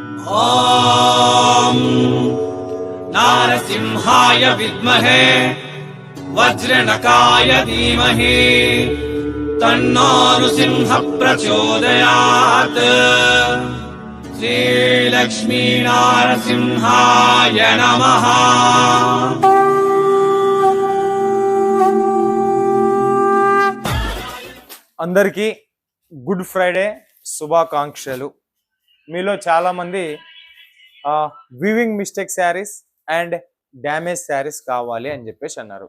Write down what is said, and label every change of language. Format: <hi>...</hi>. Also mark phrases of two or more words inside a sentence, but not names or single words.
<sa>ॐ नारसिंहाय विद्महे वज्रनकाय धीमहि तन्नो नृसिंह प्रचोदयात्। श्रीलक्ष्मी नारसिंहाय नमः।</sa> <te>అందరికీ గుడ్ ఫ్రైడే శుభాకాంక్షలు. మీలో చాలామంది</te> <en>weaving mistake sarees and damage sarees</en> <te>కావాలి అని చెప్పేసి అన్నారు.</te>